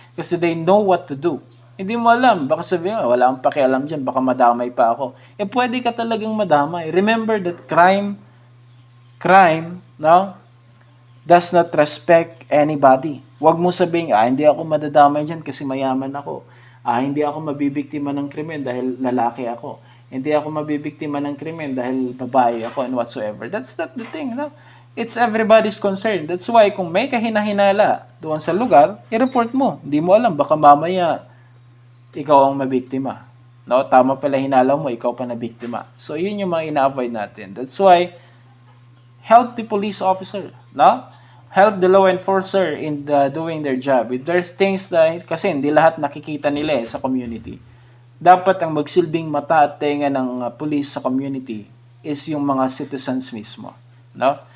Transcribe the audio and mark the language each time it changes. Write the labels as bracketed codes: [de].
[tl] Kasi they know what to do. Hindi mo alam, baka sabihin, wala akong pakialam dyan, baka madamay pa ako. [en] Pwede ka talagang madamay. Remember that crime, no, does not respect anybody. [tl] Huwag mo sabihin, hindi ako madadamay dyan kasi mayaman ako. Hindi ako mabibiktima ng krimen dahil lalaki ako. Hindi ako mabibiktima ng krimen dahil babae ako and whatsoever. [en] That's not the thing, no? It's everybody's concern. [tl] That's why kung may kahinahinala doon sa lugar, i-report mo. Hindi mo alam, baka mamaya ikaw ang mabiktima. No? Tama pala hinala mo, ikaw pa na biktima. So yun yung mga ina-avoid natin. [en] That's why help the police officer, no? Help the law enforcer in doing their job. [tl] If there's things that, kasi hindi lahat nakikita nila sa community. Dapat ang magsilbing mata at tenga ng police sa community is yung mga citizens mismo, no?